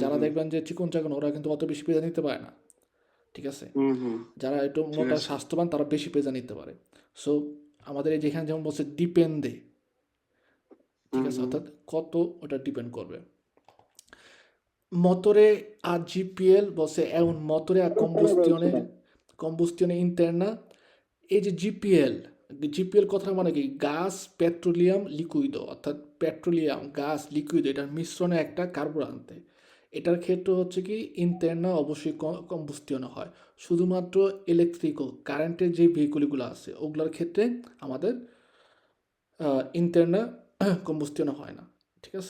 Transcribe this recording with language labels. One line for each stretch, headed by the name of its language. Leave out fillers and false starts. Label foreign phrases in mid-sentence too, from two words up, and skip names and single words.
Bangla: যারা দেখবেন যে চিকন চাকন ওরা কিন্তু অত বেশি পেজা নিতে পারে না, ঠিক আছে। যারা একটু মোটা স্বাস্থ্যবান তারা বেশি পেজা নিতে পারে। সো আমাদের এই যেখানে যেমন বলছে ডিপেন্ডে, ঠিক আছে, অর্থাৎ কত ওটা ডিপেন্ড করবে।
Italian: Motore a GPL
Bangla: বলছে এমন
Italian: মটরে a combustione interna,
Bangla: এই যে জিপিএল কথা মানে কি গ্যাস পেট্রোলিয়াম লিকুইডো, অর্থাৎ পেট্রোলিয়াম গ্যাস লিকুইড এটার মিশ্রণে একটা কার্বোরান্তে, এটার ক্ষেত্রে হচ্ছে কি ইন্টারনা অবশ্যই কম্বুস্টিয়নে হয়। শুধুমাত্র ইলেকট্রিকো কারেন্টের যে ভেহিকুলগুলো আছে ওগুলোর ক্ষেত্রে আমাদের
Italian: interna combustione
Bangla: হয় না, ঠিক আছে।